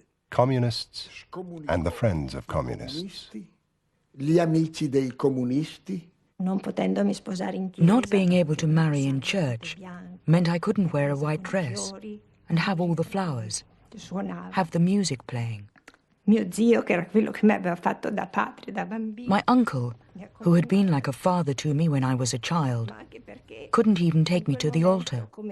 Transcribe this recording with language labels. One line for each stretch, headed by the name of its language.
English: communists and the friends of communists.
Italian: Gli amici dei comunisti.
English: Not being able to marry in church meant I couldn't wear a white dress and have all the flowers, have the music playing. My uncle, who had been like a father to me when I was a child, couldn't even take me to the altar.